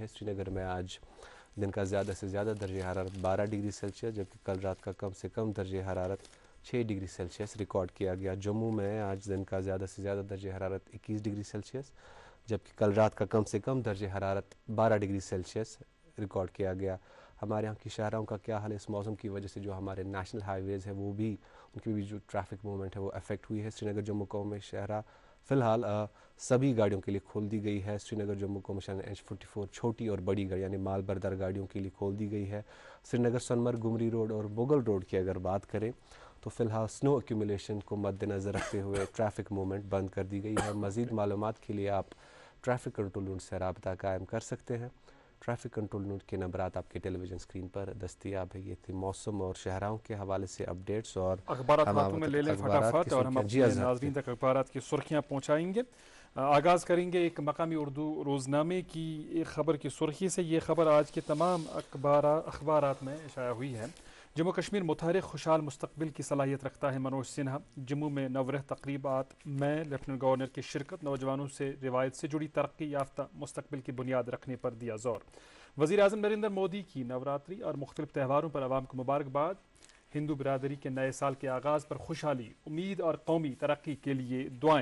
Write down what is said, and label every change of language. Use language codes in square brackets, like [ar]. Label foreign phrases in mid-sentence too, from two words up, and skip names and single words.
[ur] سری نگر میں آج دن کا زیادہ سے زیادہ درجہ حرارت 12 [en] degree Celsius [ur] جبکہ کل رات کا کم سے کم درجہ حرارت 6 [en] degree Celsius [ur] ریکارڈ کیا گیا. جموں میں آج دن کا زیادہ سے زیادہ درجہ حرارت 21 [en] degree Celsius [ur] جبکہ کل رات کا کم سے کم درجہ حرارت 12 [en] degree Celsius [ur] ریکارڈ کیا گیا. ہمارے یہاں کی شہروں کا کیا حال ہے, اس موسم کی وجہ سے جو ہمارے [en] national highways [ur] ہیں وہ بھی, ان کی بھی جو [en] traffic movement [ur] ہے وہ افیکٹ ہوئی ہے. سری نگر جموں قومی شاہراہ فی الحال سبھی گاڑیوں کے لیے کھول دی گئی ہے. سری نگر جموں قومی شاہراہ H44 چھوٹی اور بڑی گاڑی یعنی مال بردار گاڑیوں کے لیے کھول دی گئی ہے. سری نگر سونمرگ گمری روڈ اور مغل روڈ کی اگر بات کریں تو فی الحال [en] snow accumulation [ur] کو مد نظر رکھتے ہوئے [en] traffic movement [ur] بند کر دی گئی ہے. مزید معلومات کے لیے آپ [en] traffic control unit [ur] سے رابطہ قائم کر سکتے ہیں. [en] traffic control unit [ur] کے نمبرات آپ کے [en] television screen [ur] پر دستیاب ہے. یہ تھی موسم اور شہراؤں کے حوالے سے اپڈیٹس اور اخبارات ہاتھوں میں لے لیں فٹافٹ اور ہم اپنے ناظرین تک اخبارات کی سرخیاں پہنچائیں گے. آغاز کریں گے ایک مقامی اردو روزنامے کی ایک خبر کی سرخی سے. یہ خبر آج کے تمام اخبارات میں شائع ہوئی ہے. جموں کشمیر متحرک خوشحال مستقبل کی صلاحیت رکھتا ہے منوج سنہا. جموں میں نورہ تقریبات میں [en] lieutenant governor [ur] کی شرکت, نوجوانوں سے روایت سے جڑی ترقی یافتہ مستقبل کی بنیاد رکھنے پر دیا زور. وزیر اعظم نریندر مودی کی نوراتری اور مختلف تہواروں پر عوام کو مبارکباد. ہندو برادری کے نئے سال کے آغاز پر خوشحالی, امید اور قومی ترقی کے لیے دعائیں.